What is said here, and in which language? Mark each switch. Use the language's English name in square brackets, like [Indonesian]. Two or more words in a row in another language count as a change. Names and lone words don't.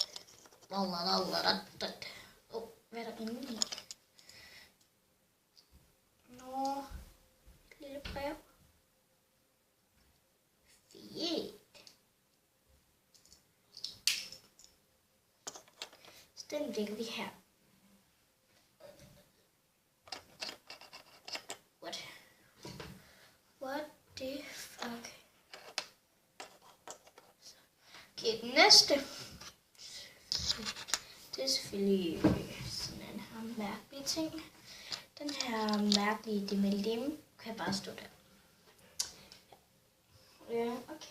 [Danish] Hvad er der inde i? Nå. Et lille brev. Fedt. Den lægger vi her. [English] What the fuck? [Danish] Okay, den næste. Det er selvfølgelig sådan en her mærkelig ting. Den her mærkelige dem kan bare stå der. Ja, okay.